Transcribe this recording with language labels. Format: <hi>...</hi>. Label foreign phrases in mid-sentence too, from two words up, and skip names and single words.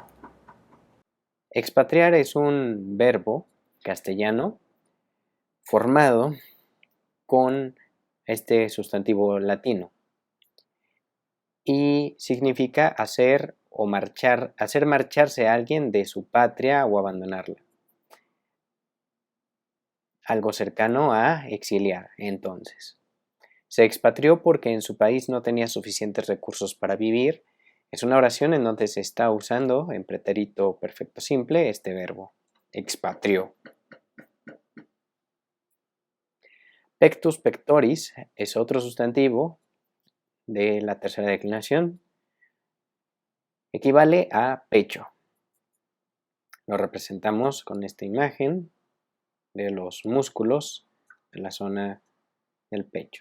<es>Expatriar es un verbo castellano formado con este sustantivo latino y significa hacer marcharse a alguien de su patria o abandonarla. Algo cercano a exiliar, entonces. Se expatrió porque en su país no tenía suficientes recursos para vivir. Es una oración en donde se está usando en pretérito perfecto simple este verbo, expatrió.</es> <la>Pectus pectoris</la> <es>es otro sustantivo de la tercera declinación. Equivale a pecho. Lo representamos con esta imagen de los músculos de la zona del pecho.</es>